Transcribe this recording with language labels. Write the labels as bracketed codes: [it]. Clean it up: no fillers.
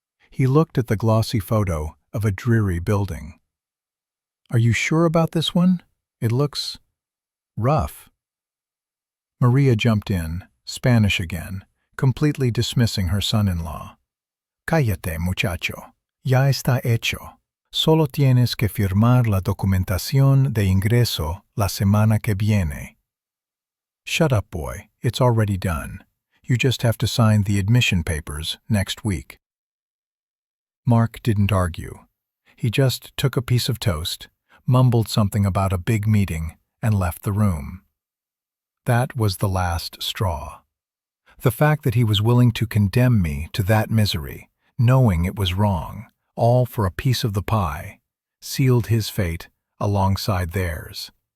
[en] He looked at the glossy photo of a dreary building. "Are you sure about this one? It looks rough." Maria jumped in, Spanish again, completely dismissing her son-in-law. [es] "Cállate, muchacho. Ya está hecho. Solo tienes que firmar la documentación de ingreso la semana que viene." [en] "Shut up, boy. It's already done. You just have to sign the admission papers next week." Mark didn't argue. He just took a piece of toast, mumbled something about a big meeting, and left the room. That was the last straw. The fact that he was willing to condemn me to that misery, knowing it was wrong, all for a piece of the pie, sealed his fate alongside theirs.